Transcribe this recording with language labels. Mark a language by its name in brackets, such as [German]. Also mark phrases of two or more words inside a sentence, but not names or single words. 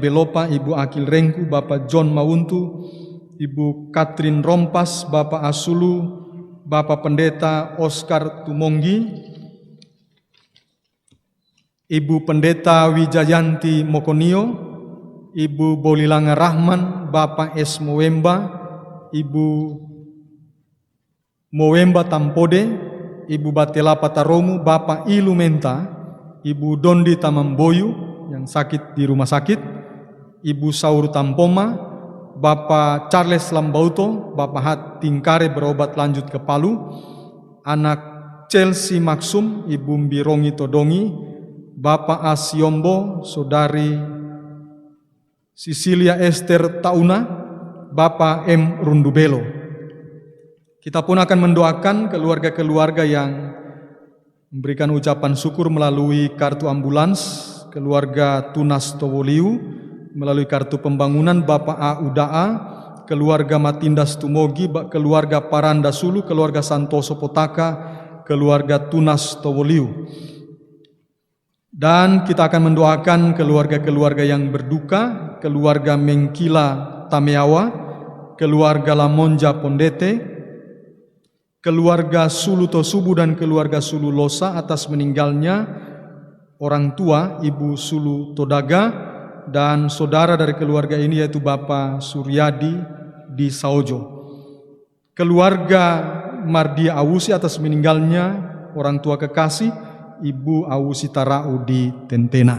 [Indonesian] Belopa, Ibu Akil Rengku, Bapak John Mauntu, Ibu Katrin Rompas, Bapak Asulu, Bapak Pendeta Oscar Tumonggi, Ibu Pendeta Wijayanti Mokonio, Ibu Bolilanga Rahman, Bapak S. Mowemba, Ibu Mowemba Tampode, Ibu Batelapa Taromu, Bapak Ilu Menta, Ibu Dondi Tamamboyu yang sakit di rumah sakit, Ibu Saur Tampoma, Bapak Charles Lambauto, Bapak Hat Tingkare berobat lanjut ke Palu, anak Chelsea Maksum, Ibu Mbirongi Todongi, Bapak Asiombo, Saudari Sisilia Esther Tauna, Bapak M. Rundubelo. Kita pun akan mendoakan keluarga-keluarga yang memberikan ucapan syukur melalui kartu ambulans, keluarga Tunas Towoliu, melalui kartu pembangunan Bapak A. Udaa, keluarga Matindas Tumogi, keluarga Paranda Sulu, keluarga Santoso Potaka, keluarga Tunas Towoliu. Dan kita akan mendoakan keluarga-keluarga yang berduka, keluarga Mengkila Tameawa, keluarga Lamonja Pondete, keluarga Sulu Tosubu dan keluarga Sulu Losa atas meninggalnya orang tua Ibu Sulu Todaga dan saudara dari keluarga ini yaitu Bapak Suryadi di Saojo. Keluarga Mardia Awusi atas meninggalnya orang tua kekasih Ibu Awusi Tarau di Tentena.